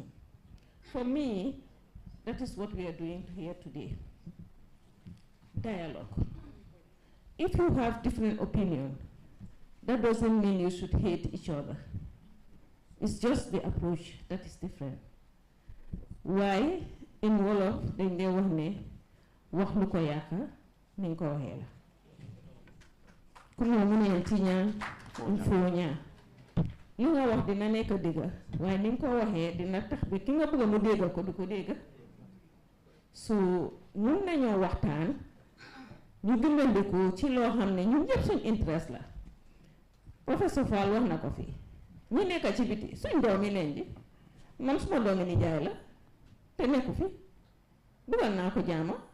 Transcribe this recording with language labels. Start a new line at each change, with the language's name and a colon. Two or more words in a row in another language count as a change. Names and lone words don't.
English: For me, that is what we are doing here today. Dialogue. If you have different opinion, that doesn't mean you should hate each other. It's just the approach that is different. Why in Wolof
Wolof: dañ dee wax ne wax lu ko yaaka niñ ko waxee la ku ne mu ne tiña fooña li nga wax dina nekk dëgga waaye niñ ko waxee dina tax bi ki nga bëgg mu dégga ko du ko dégga so mun nañoo waxtaan ñu dimbandiku ci loo xam ne ñun ñëpp suñ interest la professeur Fall wax na ko fii ñi nekk ci biti suñ doomi leen di man suma doomi nijaay la te nekku fi dugal naa ko jaama